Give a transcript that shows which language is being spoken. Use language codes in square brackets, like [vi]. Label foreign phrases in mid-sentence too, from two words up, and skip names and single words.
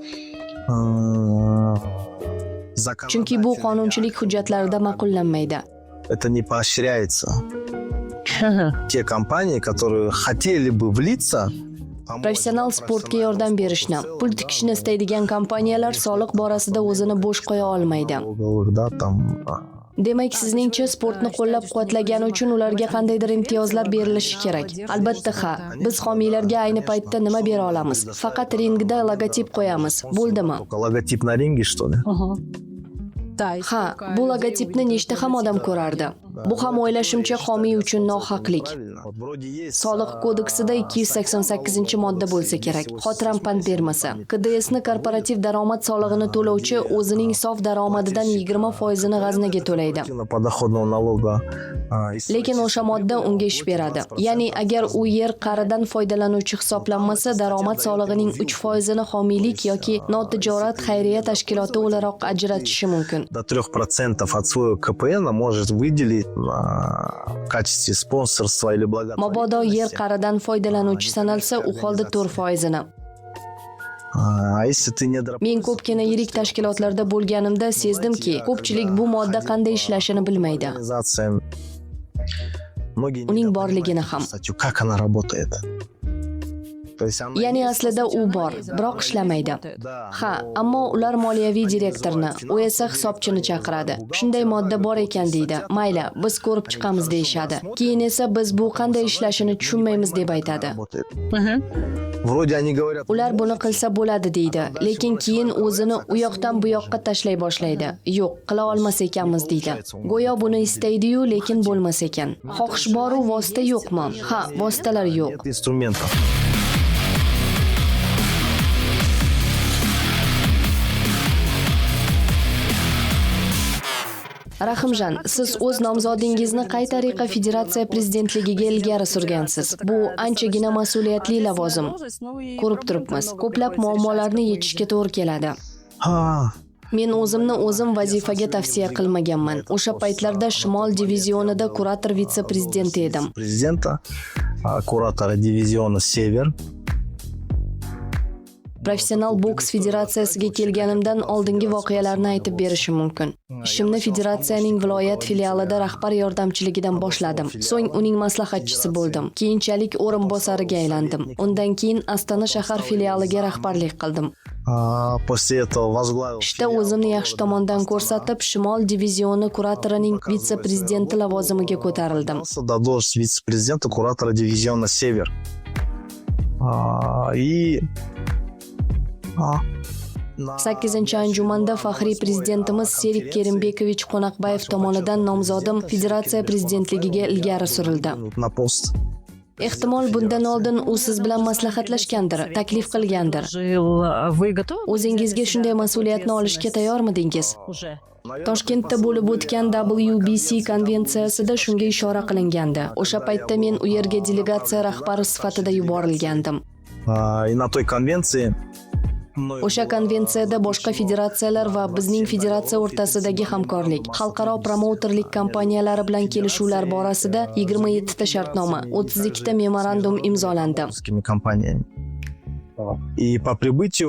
[uz] Chunki bu qonunchilik hujjatlarida ma'qullanmaydi. [ru] это не поощряется. Те компании, которые хотели бы влиться, [uz] Professional sportga yordam berishni, pul tikishni istaydigan kompaniyalar soliq borasida o'zini bo'sh qo'ya olmaydi. [ru] налоговых, да, там [uz] Demak, sizningcha sportni qo'llab-quvvatlagani uchun ularga qandaydir imtiyozlar berilishi kerak. Albatta ha, biz homiylarga ayni paytda nima bera olamiz? Faqat ringda logotip qo'yamiz. Bo'ldimi? [ru] только логотип на ринге, что ли? Да, [uz] Ha, bu logotipni nechta ham odam ko'rardi. Bu ham o'ylashimcha homiy uchun nohaqlik. Soliq kodeksida 288-modda bo'lsa kerak. Xotiram pand bermasa. KDSni korporativ daromad solig'ini to'lovchi o'zining sof daromadidan 20% g'aznaga to'laydi. [ru] Подоходного налога. [uz] Lekin o'sha modda unga ish beradi. Ya'ni agar u yer qaridan foydalanuvchi hisoblanmasa, daromad solig'ining 3% homiylik yoki notijorat xayriya tashkiloti o'laroq ajratishi mumkin. [ru] До 3% от своего КПН может выделить в качестве спонсорства или благодарности. [uz] Mabodo yer qaridan foydalanuvchi sanalsa, u holda 4%ni. [ru] А если ты не [uz] Men ko'pgina yirik tashkilotlarda bo'lganimda sezdimki, ko'pchilik bu modda qanday ishlashini bilmaydi. Uning borligini ham. [ru] Как она работает? То есть она [uz] Ya'ni aslida u bor, biroq ishlamaydi. Ha, ammo ular moliyaviy direktorni, u esa hisobchini chaqiradi. Shunday modda bor ekan deydi. Mayli, biz ko'rib chiqamiz deyshadi. Keyin esa biz bu qanday ishlashini tushunmaymiz deb aytadi. [ru] работает. Мгм. Вроде они говорят, [uz] Ular buni qilsa bo'ladi deydi, lekin keyin o'zini u yoqdan bu yoqqa tashlay boshlaydi. Yo'q, qila olmas ekanmiz deydi. Go'yo buni istaydi-yu, lekin bo'lmas ekan. Xohish bor-u vosita yo'qmi? Ha, vositalar yo'q. [ru] нет инструментов. [uz] Rahimjon, siz o'z nomzodingizni qay tariqa federatsiya prezidentligiga ilgari surgansiz? Bu anchagina mas'uliyatli lavozim. Ko'rib turibmiz, ko'plab muammolarni yechishga to'g'ri keladi. [ru] А, [uz] Men o'zimni o'zim vazifaga tavsiya qilmaganman. O'sha paytlarda Shimol divizionida kurator vitse-prezidenti edim. [ru] президента, куратора дивизиона «Север». [uz] Professional boks federatsiyasiga kelganimdan oldingi voqealarni aytib berishim mumkin. Ishimni federatsiyaning viloyat filialida rahbar yordamchiligidan boshladim. So'ng uning maslahatchisi bo'ldim. Keyinchalik o'rinbosariga aylandim. Undan keyin Astana shahar filialiga rahbarlik qildim. [ru] После этого возглавил [uz] Ishda o'zimni yaxshi tomondan ko'rsatib, Shimol divizioni kuratorining vitse-prezidenti lavozimiga ko'tarildim. [ru] до должности вице-президента куратора дивизиона «Север». И [uz] 8-anjumanda faxriy prezidentimiz Serik Kerimbekovich Qo'naqbayev tomonidan nomzodim federatsiya prezidentligiga ilgari surildi. [ru] на пост. [uz] Ehtimol bundan oldin u siz bilan maslahatlashgandir, taklif qilgandir. [ru] Вы готовы? [uz] O'zingizga shunday mas'uliyatni olishga tayyormidingiz? [ru] Уже. [uz] Toshkentda bo'lib o'tgan WBC konvensiyasida shunga ishora qilingandi. O'sha paytda men u yerga delegatsiya rahbari sifatida yuborilgandim. [ru] И на той конвенции [uz] O'sha konvensiyada boshqa federatsiyalar va bizning federatsiya o'rtasidagi hamkorlik, xalqaro promouterlik kompaniyalari bilan kelishuvlar borasida 27 ta shartnoma, 32 ta memorandum imzolandi. [ru] русскими компаниями. И по прибытию